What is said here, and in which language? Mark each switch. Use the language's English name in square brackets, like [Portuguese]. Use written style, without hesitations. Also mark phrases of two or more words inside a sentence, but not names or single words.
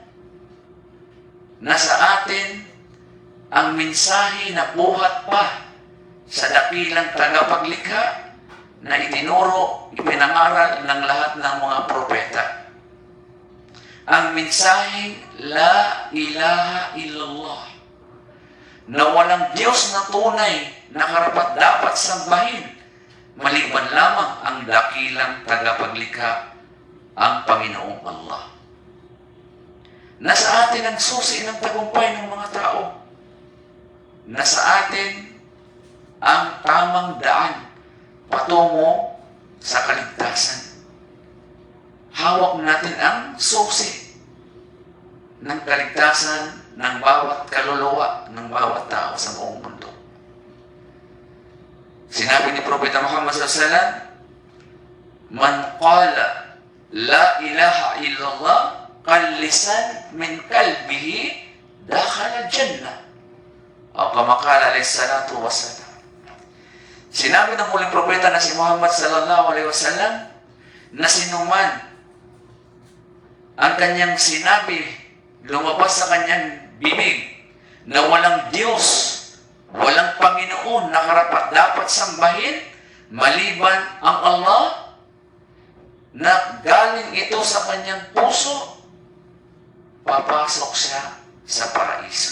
[Filipino] Nasa atin ang mensahe na buhat pa sa dakilang tagapaglikha na itinuro, ipinangaral ng lahat ng mga propeta. Ang mensahe, [Arabic] لا إله إلا الله, [Filipino] na walang Diyos na tunay na karapat-dapat sambahin, maliban lamang ang dakilang tagapaglikha, ang Panginoong Allah. Nasa atin ang susi ng tagumpay ng mga tao. Nasa atin ang tamang daan patungo sa kaligtasan. Hawak natin ang susi ng kaligtasan ng bawat kaluluwa, ng bawat tao sa buong mundo. Sinabi ni Propeta Muhammad SAW, [Arabic] من قال لا إله إلا الله خالصا من قلبه دخل الجنة. أو كما قال عليه الصلاة والسلام. [Filipino] Sinabi ng huling propeta na si Muhammad [Arabic] صلى الله عليه وسلم [Filipino] na sinuman ang kanyang sinabi, lumabas sa kanyang bibig na walang Diyos, walang Panginoon na karapat-dapat sambahin maliban ang Allah, na galing ito sa kanyang puso, papasok siya sa paraiso.